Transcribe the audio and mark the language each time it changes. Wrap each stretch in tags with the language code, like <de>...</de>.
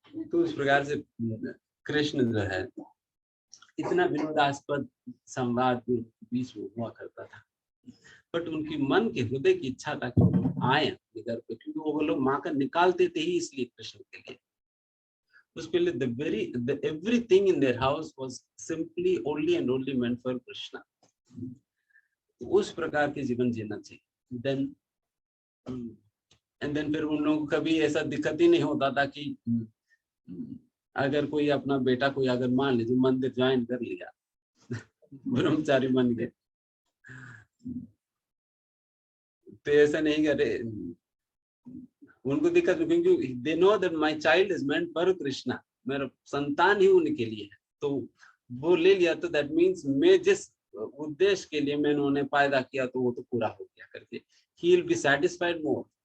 <hi>तो उस प्रकार से कृष्ण जो है इतना विनोदास्पद संवाद बीच में हुआ करता था, बट उनकी मन के हृदय की इच्छा था कि वो आए अपने घर पे, क्योंकि वो लोग माखन निकालते थे ही इसलिए कृष्ण के लिए। उसके लिए</hi> <en>everything in their house was simply only and only meant for Krishna.</en> <hi>उस प्रकार के जीवन जीना चाहिए। then फिर उन लोगों को कभी ऐसा दिक्कत ही नहीं होता था कि अगर कोई अपना बेटा कोई अगर मान लीजिए मंदिर ज्वाइन कर लिया, ब्रह्मचारी बन गए, तो ऐसा नहीं करे, उनको दिक्कत, क्योंकि</hi> <en>they know that my child is meant for Krishna,</en> <hi>मेरा संतान ही उनके लिए है, तो वो ले लिया तो दैट मींस मैं जिस उद्देश्य के लिए मैंने उन्हें पैदा किया तो वो तो पूरा हो गया करके,</hi> <en>He will be satisfied more.</en>